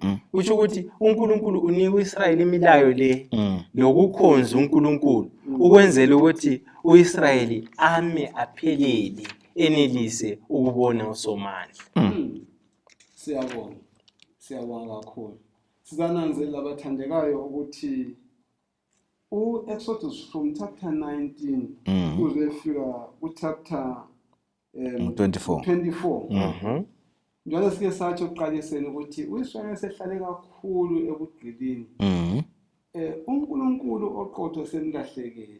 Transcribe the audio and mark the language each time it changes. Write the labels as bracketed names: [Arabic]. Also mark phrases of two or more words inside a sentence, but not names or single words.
[North Ndebele] Kusho ukuthi uNkulunkulu unika uIsrayeli imilayo le lokukhonza uNkulunkulu ukwenzela ukuthi uIsrayeli ame aphelele enelise ukubona uSomandla. Siyabonga kakhulu. Sizananzela abathandekayo ukuthi Exodus [English] from chapter 19 [North Ndebele] uzefika kuchapter 24. Njalo sike satsho uqaliseni ukuthi uIsrael sehlale kakhulu ebugqilini. uNkulunkulu oqotho semlahlekele.